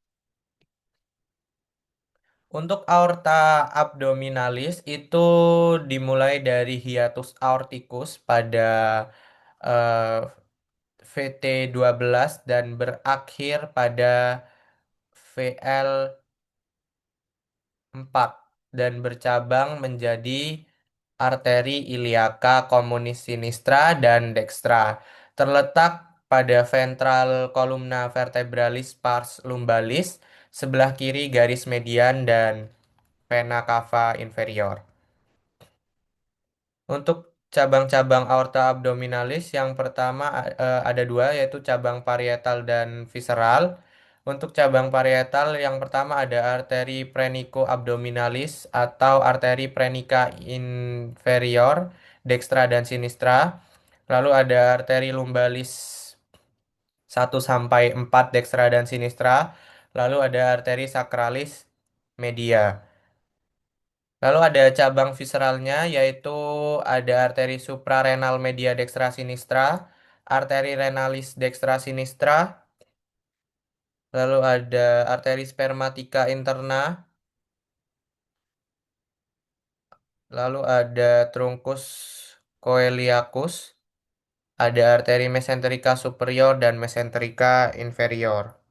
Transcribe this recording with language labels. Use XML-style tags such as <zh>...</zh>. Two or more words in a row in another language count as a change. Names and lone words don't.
<id>Untuk aorta abdominalis itu dimulai dari hiatus aorticus pada eh, VT12 dan berakhir pada VL4 dan bercabang menjadi arteri iliaca communis sinistra dan dextra. Terletak pada ventral columna vertebralis pars lumbalis sebelah kiri garis median dan vena cava inferior. Untuk cabang-cabang aorta abdominalis yang pertama ada dua yaitu cabang parietal dan visceral. Untuk cabang parietal yang pertama ada arteri prenico-abdominalis atau arteri prenica inferior, dextra dan sinistra. Lalu ada arteri lumbalis 1 sampai 4 dextra dan sinistra. Lalu ada arteri sacralis media. Lalu ada cabang visceralnya yaitu ada arteri suprarenal media dextra sinistra, arteri renalis dextra sinistra, lalu ada arteri spermatica interna, lalu ada truncus coeliacus, ada arteri mesenterica superior dan mesenterica inferior.</id>